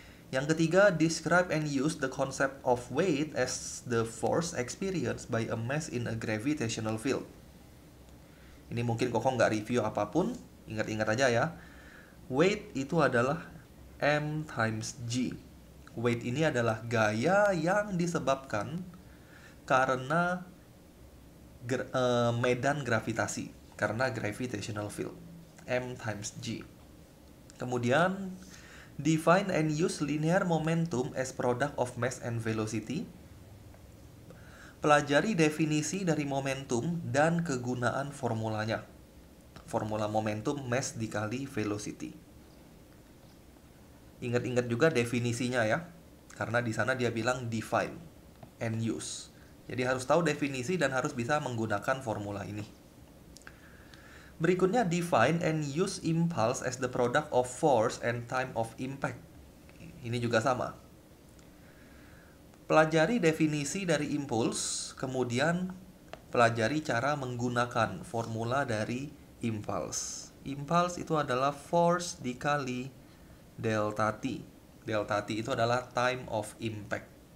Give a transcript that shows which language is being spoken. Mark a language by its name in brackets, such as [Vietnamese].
[Indonesian] Yang ketiga, [English] describe and use the concept of weight as the force experienced by a mass in a gravitational field. [Indonesian] Ini mungkin Koko nggak review apapun, ingat-ingat aja ya. Weight itu adalah [English] M times G. [Indonesian] Weight ini adalah gaya yang disebabkan karena medan gravitasi, karena [English] gravitational field. M times G. [Indonesian] Kemudian, [English] define and use linear momentum as product of mass and velocity. [Indonesian] Pelajari definisi dari momentum dan kegunaan formulanya. Formula momentum mass dikali velocity. Ingat-ingat juga definisinya ya. Karena di sana dia bilang [English] define and use. [Indonesian] Jadi harus tahu definisi dan harus bisa menggunakan formula ini. Berikutnya, [English] define and use impulse as the product of force and time of impact. [Indonesian] Ini juga sama. Pelajari definisi dari impuls, kemudian pelajari cara menggunakan formula dari impulse. Impulse itu adalah force dikali delta T. Delta T itu adalah [English] time of impact.